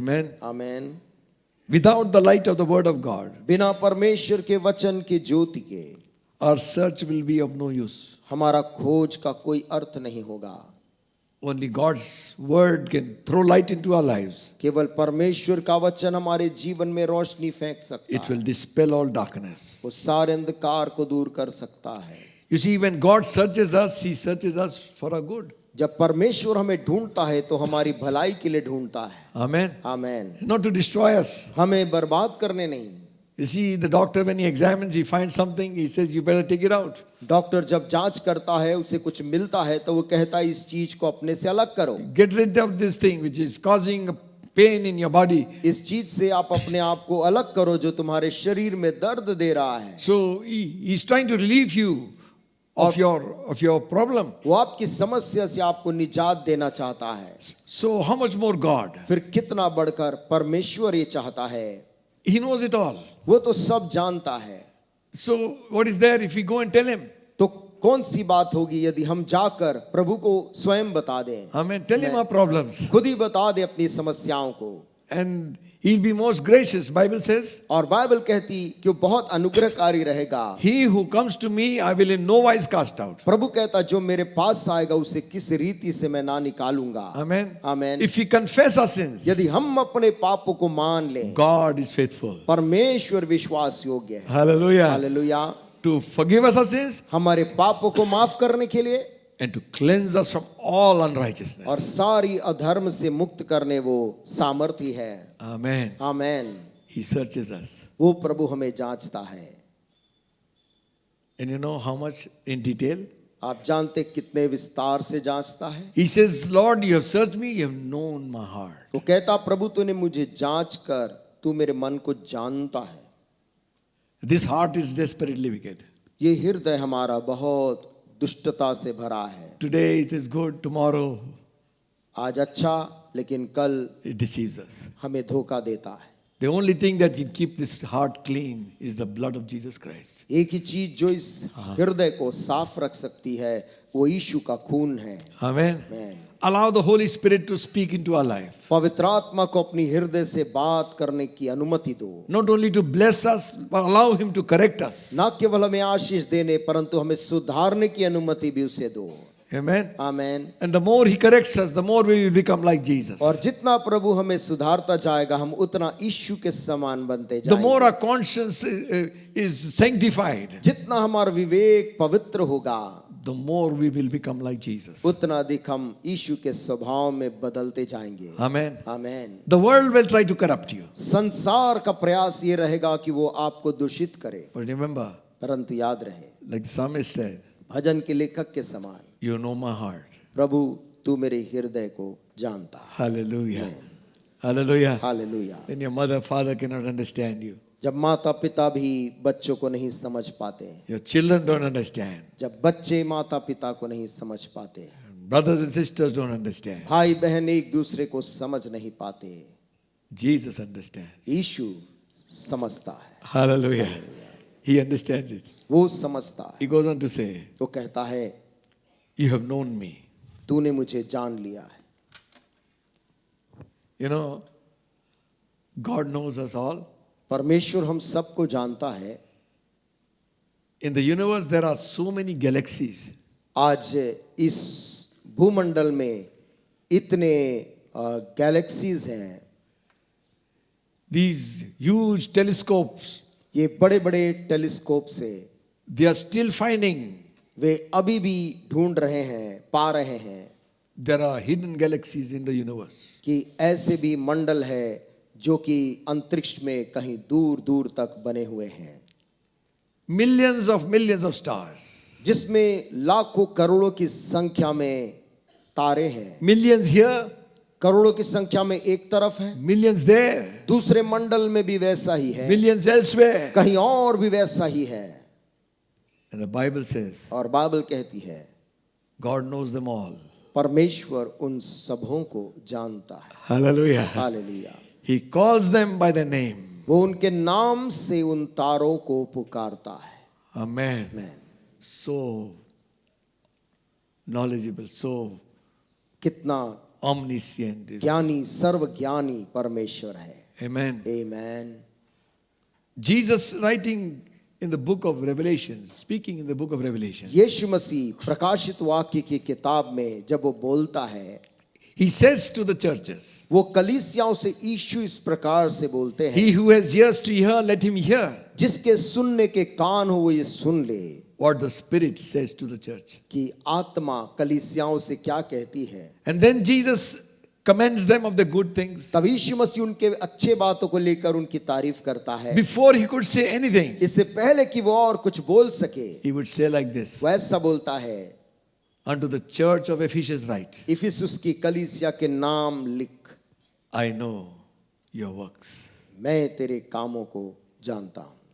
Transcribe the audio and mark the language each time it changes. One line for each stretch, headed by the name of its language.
English: Amen.
Hindi: आमीन।
English: Without the light of the word of God,
Hindi: बिना परमेश्वर के वचन की ज्योति के
English: our search will be of no use.
Hindi: हमारा खोज का कोई अर्थ नहीं होगा।
English: Only God's word can throw light into our lives.
Hindi: केवल परमेश्वर का वचन हमारे जीवन में रोशनी फेंक सकता
English: It will
Hindi: है,
English: dispel all darkness.
Hindi: वो सारे अंधकार को दूर कर सकता है।
English: You see, when God searches us, he searches us for our good.
Hindi: जब परमेश्वर हमें ढूंढता है तो हमारी भलाई के लिए ढूंढता है।
English: Amen.
Hindi: आमीन।
English: Not to destroy us.
Hindi: हमें बर्बाद करने नहीं।
English: You see, the doctor, when he examines, he finds something, he says, you better take it out.
Hindi: Doctor जब जांच करता है, उसे कुछ मिलता है तो वो कहता है इस चीज को अपने से अलग करो।
English: Get rid of this thing which is causing pain in your body.
Hindi: इस चीज से आप अपने आप को अलग करो जो तुम्हारे शरीर में दर्द दे रहा है।
English: So he's trying to relieve you of your problem.
Hindi: वो आपकी समस्या से आपको निजात देना चाहता है।
English: So how much more God?
Hindi: फिर कितना बढ़कर परमेश्वर ये चाहता है।
English: He knows it all.
Hindi: वो तो सब जानता है।
English: So what is there if we go and tell him?
Hindi: तो कौन सी बात होगी यदि हम जाकर प्रभु को स्वयं बता दें।
English: Amen. Tell him our problems.
Hindi: खुद ही बता दे अपनी समस्याओं को।
English: And he'll be most gracious. Bible says,
Hindi: और बाइबल कहती कि वो बहुत अनुग्रहकारी रहेगा।
English: he who comes to me, I will in no wise cast out.
Hindi: प्रभु कहता जो मेरे पास आएगा उसे किस रीति से मैं ना निकालूंगा।
English: Amen.
Hindi: Amen.
English: If we confess our sins,
Hindi: यदि हम अपने पापों को मान लें,
English: God is faithful.
Hindi: परमेश्वर विश्वास योग्य है।
English: Hallelujah.
Hindi: Hallelujah.
English: To forgive us our sins
Hindi: हमारे पापों को माफ करने के लिए
English: and to cleanse us from all unrighteousness.
Hindi: और सारी अधर्म से मुक्त करने वो सामर्थी है।
English: Amen.
Hindi: Amen.
English: He searches us.
Hindi: वो प्रभु हमें जांचता है।
English: And you know how much in detail?
Hindi: आप जानते कितने विस्तार से जांचता है।
English: He says, Lord, you have searched me, you have known my heart.
Hindi: वो कहता प्रभु तूने मुझे जांच कर तू मेरे मन को जानता है।
English: This heart is desperately wicked.
Hindi: ये हृदय हमारा बहुत दुष्टता से भरा है।
English: Today it is good, tomorrow
Hindi: आज अच्छा लेकिन कल
English: it deceives us.
Hindi: हमें धोखा देता है।
English: The only thing that can keep this heart clean is the blood of Jesus Christ.
Hindi: एक ही चीज जो इस हृदय को साफ रख सकती है वो यीशु का खून है।
English: Amen.
Hindi: Amen.
English: Allow the Holy Spirit to speak into our life.
Hindi: पवित्र आत्मा को अपनी हृदय से बात करने की अनुमति दो।
English: Not only to bless us, but allow Him to correct us.
Hindi: ना केवल हमें आशीष देने परंतु हमें सुधारने की अनुमति भी उसे दो।
English: Amen.
Hindi: Amen.
English: And the more He corrects us, the more we will become like Jesus.
Hindi: और जितना प्रभु हमें सुधारता जाएगा हम उतना यीशु के समान बनते
English: The more
Hindi: जाएंगे।
English: our conscience is sanctified,
Hindi: जितना हमारा विवेक पवित्र होगा
English: the more we will become like Jesus.
Hindi: उतना अधिक हम यीशु के स्वभाव में बदलते जाएंगे।
English: Amen.
Hindi: Amen.
English: The world will try to corrupt you.
Hindi: संसार का प्रयास ये रहेगा कि वो आपको दूषित करे
English: But remember,
Hindi: परंतु याद रहे
English: like the psalmist said,
Hindi: भजन के लेखक के समान
English: you know my heart.
Hindi: प्रभु तू मेरे हृदय को जानता है।
English: Hallelujah. Hallelujah.
Hindi: Hallelujah.
English: When your mother, father cannot understand you,
Hindi: जब माता पिता भी बच्चों को नहीं समझ पाते,
English: your children don't understand,
Hindi: जब बच्चे माता पिता को नहीं समझ पाते,
English: brothers and sisters don't understand,
Hindi: भाई बहन एक दूसरे को समझ नहीं पाते,
English: Jesus understands.
Hindi: यीशु समझता है।
English: Hallelujah. He understands it.
Hindi: वो समझता है।
English: He goes on to say,
Hindi: वो कहता है
English: you have known me.
Hindi: तूने मुझे जान लिया है।
English: You know, God knows us all.
Hindi: परमेश्वर हम सबको जानता है।
English: In the universe, there are so many galaxies.
Hindi: आज इस भूमंडल में इतने गैलेक्सीज हैं।
English: These huge telescopes,
Hindi: ये बड़े बड़े टेलीस्कोप से
English: they are still finding
Hindi: वे अभी भी ढूंढ रहे हैं, पा रहे हैं
English: there are hidden galaxies in the universe.
Hindi: कि ऐसे भी मंडल है जो कि अंतरिक्ष में कहीं दूर दूर तक बने हुए हैं,
English: Millions of stars.
Hindi: जिसमें लाखों करोड़ों की संख्या में तारे हैं।
English: Millions here,
Hindi: करोड़ों की संख्या में एक तरफ है,
English: millions there,
Hindi: दूसरे मंडल में भी वैसा ही है,
English: millions elsewhere.
Hindi: कहीं और भी वैसा ही है।
English: And the Bible says,
Hindi: और बाइबल कहती है
English: God knows them all.
Hindi: परमेश्वर उन सबों को जानता है।
English: Hallelujah.
Hindi: Hallelujah.
English: He calls them by their name.
Hindi: वो उनके नाम से उन तारों को पुकारता है।
English: Amen.
Hindi: आमीन।
English: So knowledgeable, so
Hindi: कितना
English: omniscient is.
Hindi: ज्ञानी सर्वज्ञानी परमेश्वर है।
English: Amen.
Hindi: आमीन।
English: Jesus writing in the book of Revelation, speaking in the book of Revelation,
Hindi: यीशु मसीह प्रकाशित वाक्य की किताब में जब वो बोलता है,
English: he says to the churches,
Hindi: वो कलीसियाओं से यीशु इस प्रकार से बोलते हैं,
English: he who has ears to hear, let him hear
Hindi: जिसके सुनने के कान हो वो ये सुन ले
English: what the Spirit says to the church.
Hindi: कि आत्मा कलीसियाओं से क्या कहती है।
English: And then Jesus commends them of the good things.
Hindi: तब यीशु मसीह उनके अच्छे बातों को लेकर उनकी तारीफ करता है।
English: Before he could say anything,
Hindi: इससे पहले कि वो और कुछ बोल सके
English: he would say like this,
Hindi: वो ऐसा बोलता है,
English: unto the church of Ephesus write,
Hindi: Ephesus की कलीसिया के नाम लिख,
English: I know your works.
Hindi: मैं तेरे कामों को जानता हूँ।